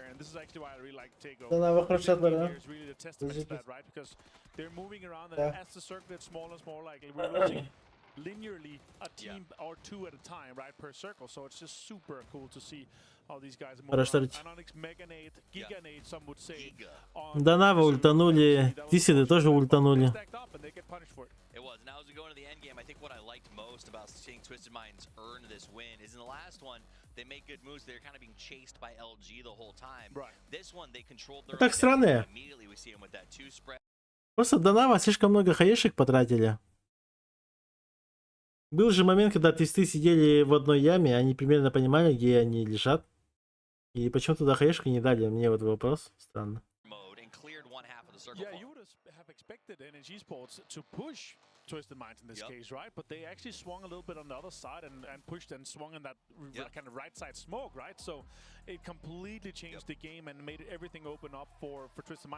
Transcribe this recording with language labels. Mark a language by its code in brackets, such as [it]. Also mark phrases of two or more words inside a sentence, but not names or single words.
[en] And this is actually why I really like Tego. This end game here is really the testament to that, right? Because they're moving around and as the circle gets smaller and smaller, like we're losing linearly a team or two at a time, right, per circle. So it's just super cool to see how these guys move around. Anonix, Meganade, Giganade, some would say. [ru] Данава ультанули, Тисиды тоже ультанули. [en] It was. Now as we go into the end game, I think what I liked most about seeing Twisted Minds earn this win is in the last one, they made good moves. They're kind of being chased by LG the whole time. Right. This one, they controlled their [ru] Так странно. [en] immediately we see him with that two spread. [ru] Просто Данава слишком много хаешек потратили. Был же момент, когда тесты сидели в одной яме, они примерно понимали, где они лежат. И почему туда хаешку не дали? Мне вот вопрос. Странно. [en] Yeah, you would have expected NG Sports to push Twisted Minds in this case, right? But they actually swung a little bit on the other side and pushed and swung in that kind of right side smoke, right? So it completely changed the game and made everything open up for Twisted Minds.